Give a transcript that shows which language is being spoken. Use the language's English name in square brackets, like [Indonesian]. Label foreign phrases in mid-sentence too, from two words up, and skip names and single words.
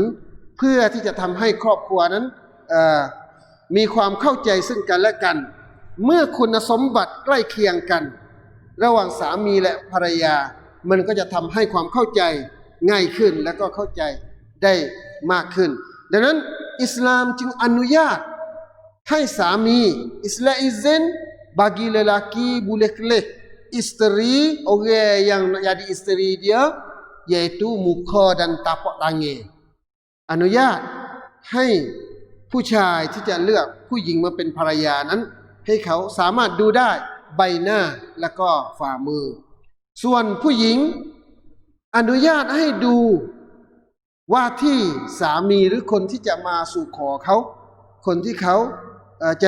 [Thai] เพื่อที่จะทำให้ครอบครัวนั้นมีความเข้าใจซึ่งกันและกันเมื่อคุณสม บัติใกล้เคียงกันระหว่างสามีและภรรยามันก็จะทำให้ความเข้าใจง่ายขึ้นและก็เข้าใจได้มากขึ้นดังนั้นอิสลามจึงอนุญาตให้สามีอิสลามอิเซน [Malay] bagi lelaki boleh kelih isteri orang yang nak jadi isteri dia, iaitu muka dan tapak tangan. [Thai] อนุญาตให้ผู้ชายที่จะเลือกผู้หญิงมาเป็นภรรยานั้นให้เขาสามารถดูได้ใบหน้าและก็ฝ่ามือส่วนผู้หญิงอนุญาตให้ดูว่าที่สามีหรือคนที่จะมาสู่ขอเขาคนที่เขาจะ